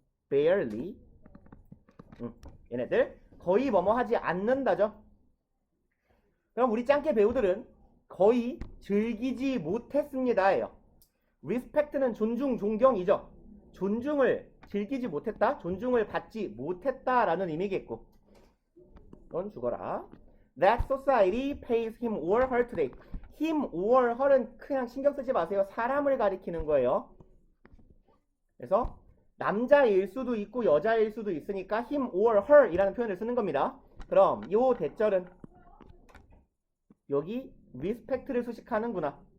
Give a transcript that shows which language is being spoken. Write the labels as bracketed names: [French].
[Korean] barely 얘네들 거의 뭐뭐 하지 않는다죠. 그럼 우리 짱깨 배우들은 거의 즐기지 못했습니다예요. respect는 존중, 존경이죠. 존중을 즐기지 못했다, 존중을 받지 못했다라는 의미겠고. 넌 죽어라. [English] That society pays him or her today. him or her [Korean] 은 그냥 신경 쓰지 마세요. 사람을 가리키는 거예요. 그래서 남자일 수도 있고 여자일 수도 있으니까 [English] him or her [Korean] 이라는 표현을 쓰는 겁니다. 그럼 요 대절은 여기 respect를 수식하는구나.